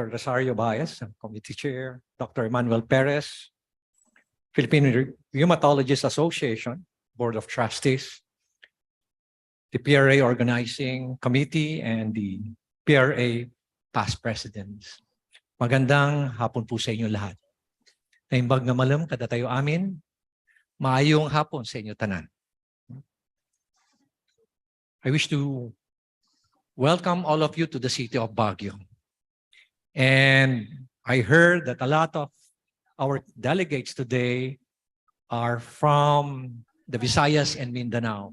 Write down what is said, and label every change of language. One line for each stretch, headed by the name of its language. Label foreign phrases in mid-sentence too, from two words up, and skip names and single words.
English: Rosario Baez, Committee Chair, Dr. Emmanuel Perez, Philippine Rheumatologist Association, Board of Trustees, the PRA Organizing Committee, and the PRA past presidents.
Filipino: Magandang hapon po sa inyo lahat.
Iloko: Naimbag nga malam kada tayo amin,
Cebuano: maayong hapon sa inyo tanan.
English: I wish to welcome all of you to the city of Baguio. And I heard that a lot of our delegates today are from the Visayas and Mindanao.